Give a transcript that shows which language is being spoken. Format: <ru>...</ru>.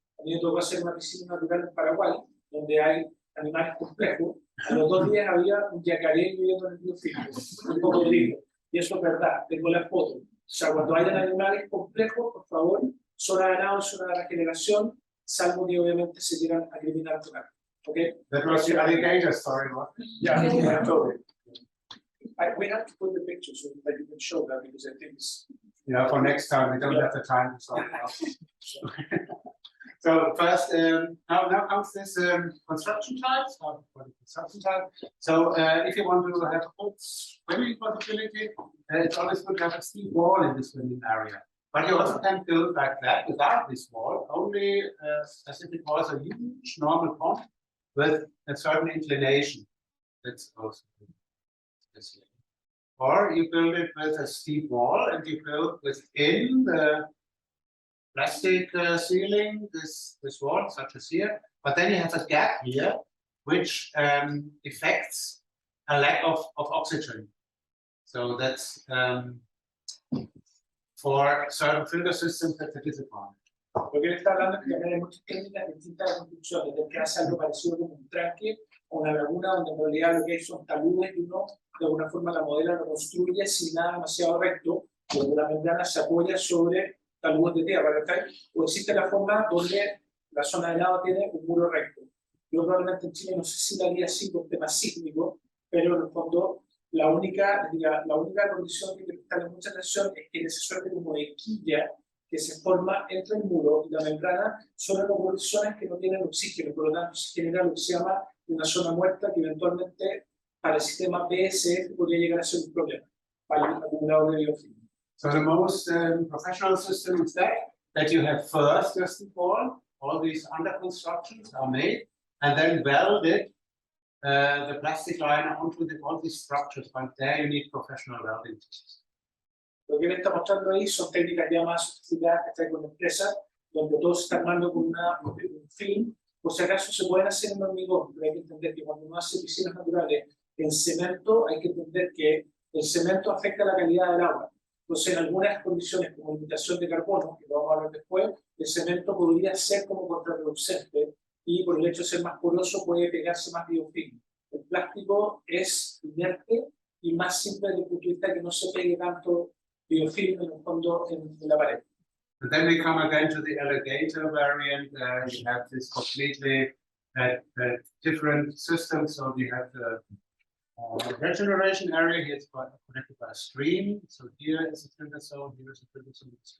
<es>A mí me tocó hacer una piscina natural en Paraguay, donde hay animales complejos. A los 2 días había un yacaré viviendo en el biofiltro, un cocodrilo. Y eso es verdad, tengo la foto. O sea, cuando hayan animales complejos, por favor, zona de ganado, zona de regeneración, salvo que obviamente se quieran acriminar con algo. ¿Okay?</es> <en>That was the alligator story, what? Yeah, I told it. We have to put the picture so that you can show that, because I think it's... Yeah, for next time, we don't have the time to sort it out. So first, now comes this construction type. So for the construction type. So if you want to have a good swimming possibility, it's always good to have a steep wall in the swimming area. But you also can build like that without this wall. Only specific walls, a huge normal pond with a certain inclination. That's also this way. Or you build it with a steep wall and you build within the plastic ceiling, this wall, such as here, but then you have a gap here, which affects a lack of oxygen. So that's for certain filter systems, that's a disadvantage.</en> <es>Lo que él está hablando es que también hay muchas técnicas distintas de construcción, desde que hace algo parecido como un tranque o una laguna, donde en realidad lo que hay son taludes y uno de alguna forma la modela lo construye sin nada demasiado recto, donde la membrana se apoya sobre taludes de tierra, ¿verdad? O existe la forma donde la zona de lava tiene un muro recto. Yo probablemente en Chile no sé si la haría así por tema sísmico, pero en el fondo la única condición que hay que prestarle mucha atención es que esa suerte como de quilla que se forma entre el muro y la membrana son zonas que no tienen oxígeno, por lo tanto se genera lo que se llama una zona muerta que eventualmente para el sistema BSF podría llegar a ser un problema para el acumulador de biofilm.</es> <en>So the most professional system is that you have first just all these under constructions are made, and then welded the plastic liner onto all these structures, but there you need professional welding systems.</en> <es>Lo que él está mostrando ahí son técnicas ya más sofisticadas que están con empresas, donde todo se está armando con un film. Por si acaso se pueden hacer en hormigón, pero hay que entender que cuando uno hace piscinas naturales en cemento, hay que entender que el cemento afecta la calidad del agua. Entonces, en algunas condiciones, como limitación de carbono, que lo vamos a hablar después, el cemento podría ser como contraproducente y por el hecho de ser más poroso puede pegarse más biofilm. El plástico es inerte y más simple desde el punto de vista que no se pegue tanto biofilm en el fondo en la pared.</es> <en>And then we come again to the alligator variant. You have this completely different system. So we have the regeneration area. Here it's connected by a stream. So here is a filter zone. Here is a filter zone.</en>